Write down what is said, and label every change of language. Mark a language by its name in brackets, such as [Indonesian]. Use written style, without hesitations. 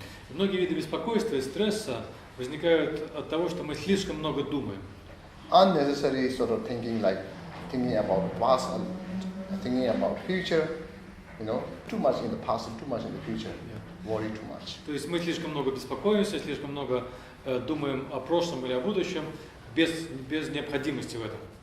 [Russian] Многие виды беспокойства и стресса возникают от того, что мы слишком много думаем. [English] Unnecessary sort of thinking, like thinking about past, thinking about future, too much in the past and too much in the future. Worry too much. [Russian] То есть мы слишком много беспокоимся, слишком много думаем о прошлом или о будущем без необходимости в этом.